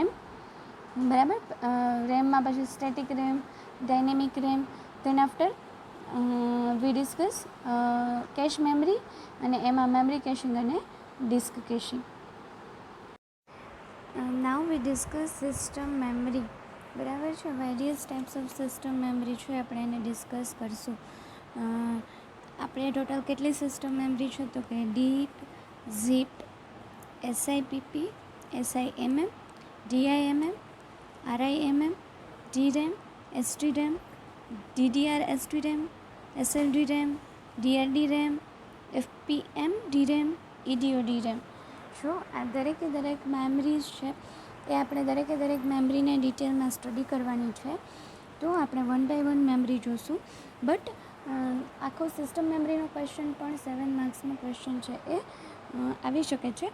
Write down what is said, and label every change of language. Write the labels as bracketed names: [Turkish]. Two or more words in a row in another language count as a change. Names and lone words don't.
[English] બરાબર, રેમમાં પછી static RAM, dynamic RAM, then after we discuss cache memory [Gujarati] અને એમાં [English] memory caching અને disk caching. now we discuss system memory. [Gujarati] બરાબર છે, [English] various types of system memory [Gujarati] છે આપણે એને ડિસ્કસ કરશું. આપણે ટોટલ કેટલી [English] system memory [Gujarati] છે તો કે [English] DIP, ZIP, SIPP, SIMM, DIMM, RIMM, DRAM, SDRAM, DDR SDRAM, SLD RAM, DRD RAM, FPM DRAM, EDO DRAM. [Gujarati] જો આ દરેકે દરેક મેમરીઝ છે એ આપણે દરેકે દરેક મેમરીને ડિટેલમાં સ્ટડી કરવાની છે તો આપણે [English] one by one memory [Gujarati] જોઈશું. બટ આખો [English] system memoryનો question [Gujarati] પણ 7 માર્ક્સનો ક્વેશ્ચન છે એ આવી શકે છે.